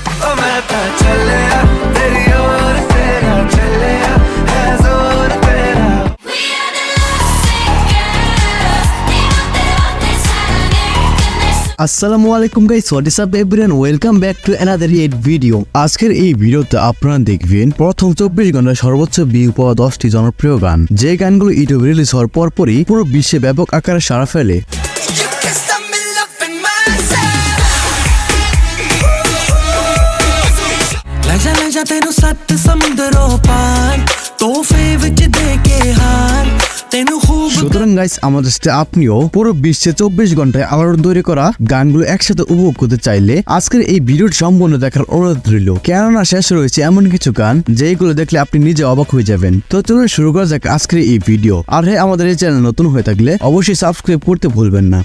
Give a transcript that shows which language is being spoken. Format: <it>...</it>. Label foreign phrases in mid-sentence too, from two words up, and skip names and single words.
<hi>मैं तो चलिया तेरी ओर तेरा चलिया है जोर तेरा</hi> <ar>السلام عليكم</ar> <bn>গাইস,</bn> <en>What is up everyone, welcome back to another it video.</en> <bn>আজকের এই ভিডিওতে আপনারা দেখবেন প্রথম 24 ঘন্টায় সর্বোচ্চ ভিউ পাওয়া 10টি জনপ্রিয় গান, যে গানগুলো ইউটিউবে রিলিজ হওয়ার পরপরই পুরো বিশ্বে ব্যাপক আকারে সাড়া ফেলে।</bn> <pa>ਤੈਨੂੰ ਸੱਤ ਸਮੁੰਦਰੋਂ ਪਾਰ ਤੋਹਫੇ ਵਿੱਚ ਦੇ ਕੇ ਹਾਰ ਤੈਨੂੰ खूब।</pa> <bn>সুতরাং গাইস, আমাদের সাথে আপনিও পুরো বিশ্বে 24 ঘন্টায় আলোড়ন তৈরি করা গানগুলো একসাথে উপভোগ করতে চাইলে আজকের এই ভিডিওটি সম্পূর্ণ দেখার অনুরোধ রইল, কেননা শেষ রয়েছে এমন কিছু গান যেগুলো দেখলে আপনি নিজে অবাক হয়ে যাবেন। তো চলুন শুরু করা যাক আজকের এই ভিডিও। আর হ্যাঁ, আমাদের এই চ্যানেল নতুন হয়ে থাকলে অবশ্যই সাবস্ক্রাইব করতে ভুলবেন না।</bn>